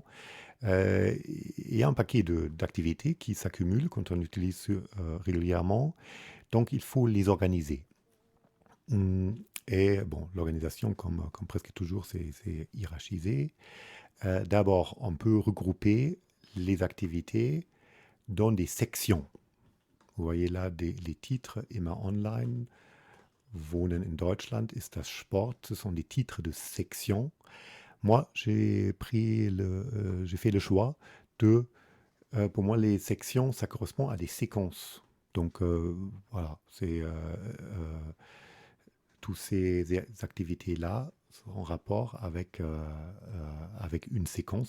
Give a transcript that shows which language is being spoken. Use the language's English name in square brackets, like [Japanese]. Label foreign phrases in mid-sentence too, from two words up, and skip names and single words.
[French] Il y a un paquet d'activités qui s'accumulent quand on utilise régulièrement, donc il faut les organiser. Et bon, l'organisation, comme presque toujours, c'est hiérarchisé. D'abord, on peut regrouper les activités dans des sections. Vous voyez là les titres, immer online, Wohnen in Deutschland, ist das Sport, ce sont des titres de sections. Moi, j'ai fait le choix pour moi, les sections, ça correspond à des séquences. Donc voilà, toutes ces activités-là sont en rapport avec une séquence.